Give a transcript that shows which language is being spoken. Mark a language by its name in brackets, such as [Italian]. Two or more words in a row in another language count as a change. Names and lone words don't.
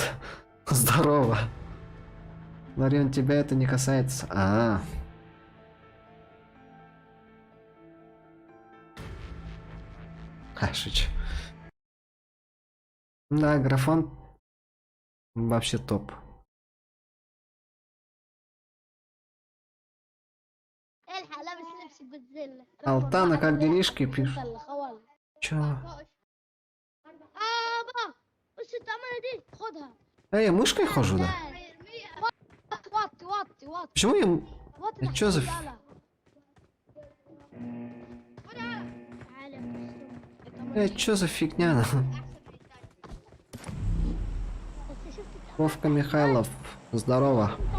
[Russian] Здорово. Ларион, тебя это не касается. Шучу. Да, графон вообще топ. [Arabic] الحق لابس لبس جودزيلا. [Russian] Алтана, как делишки, пишешь? [Arabic] خوالي. [Russian] Чё? [Arabic] بابا بص الطعمية دي خدها. [Russian] Я мышкой хожу, да? [Arabic] وطي وطي وطي [Russian] Почему я... [Arabic] وطي. [Russian] Это чё за... Чё за фигня? Вовка Михайлов, здорово.